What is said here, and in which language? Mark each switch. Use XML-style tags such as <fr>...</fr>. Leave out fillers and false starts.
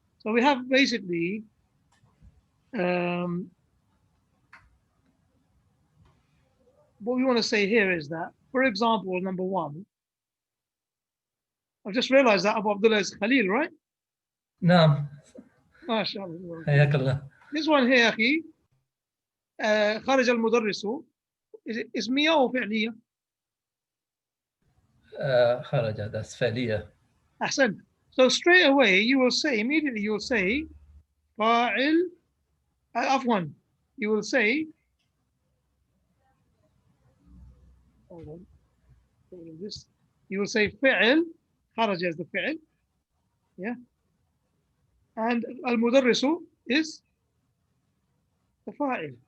<en>So we have basically what we want to say here is that, for example, number 1, I've just realized that Abu Abdullah is Khalil, right? No. MashaAllah.</en> <ar>حياك الله.</ar> <en>This one here, أخي,</en> <ar>خرج المدرس,</ar> <en>is it</en> <ar>اسمية أو فعلية?</ar> <en>خرج, that's فعلية.</en> <ar>أحسن.</ar> <en>So straight away, immediately you will say, فاعل, عفوا, you will say, hold on, this You will say فعل, خرج is the فعل, yeah, and المدرس is the فاعل.</en>